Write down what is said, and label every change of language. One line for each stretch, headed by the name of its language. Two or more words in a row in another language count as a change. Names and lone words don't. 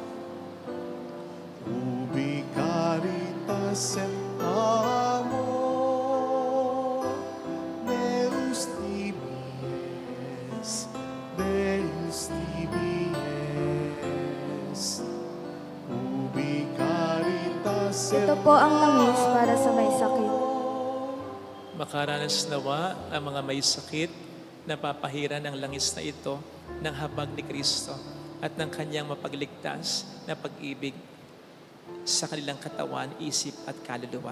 Latin: Ubi caritas et amor, Deus tibi es, Deus tibi es. Ubi caritas et
Filipino: Ito po ang langis para sa may sakit. Makaranas nawa ang mga may sakit na papahira ng langis na ito ng habag ni Kristo at ng kanyang mapagligtas na pag-ibig sa kanilang katawan, isip at kaluluwa.